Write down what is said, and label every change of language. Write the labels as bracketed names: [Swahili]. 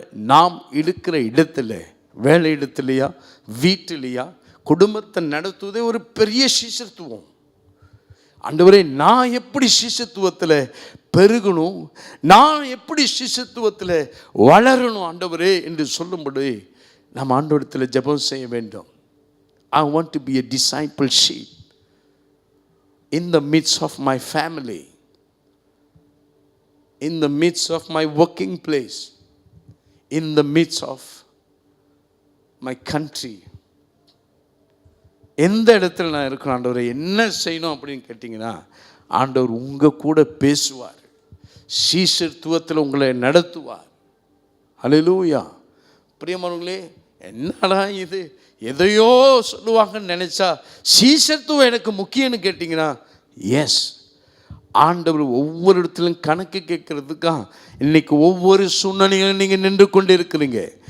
[Tamil] நாம் இருக்கிற இடத்துல, வேலை இடத்துலையா, வீட்டிலையா, குடும்பத்தை நடத்துவதே ஒரு பெரிய சீஷத்துவம். ஆண்டவரே நான் எப்படி சீஷத்துவத்தில் பெருகணும், நான் எப்படி சீஷத்துவத்தில் வளரணும் ஆண்டவரே என்று சொல்லும்படி நாம் ஆண்டவரிடத்தில் ஜெபம் செய்ய வேண்டும். [English] I want to be a discipleship in the midst of my family, in the midst of my working place, in the midst of my country. [Tamil] எந்த இடத்துல நான் இருக்கணும் ஆண்டவரை, என்ன செய்யணும் அப்படின்னு கேட்டிங்கன்னா, ஆண்டவர் உங்கள் கூட பேசுவார், சீஷத்துவத்தில் உங்களை நடத்துவார். ஹல்லேலூயா. பிரியமானவர்களே, என்னடா இது, எதையோ சொல்லுவாங்கன்னு நினச்சா சீஷத்துவம் எனக்கு முக்கியம்னு கேட்டிங்கன்னா, எஸ், ஆண்டவர் ஒவ்வொரு இடத்துலையும் கணக்கு கேட்கறதுக்கா இன்னைக்கு ஒவ்வொரு சூழ்நிலைகளும் நீங்கள் நின்று கொண்டு இருக்கிறீங்க.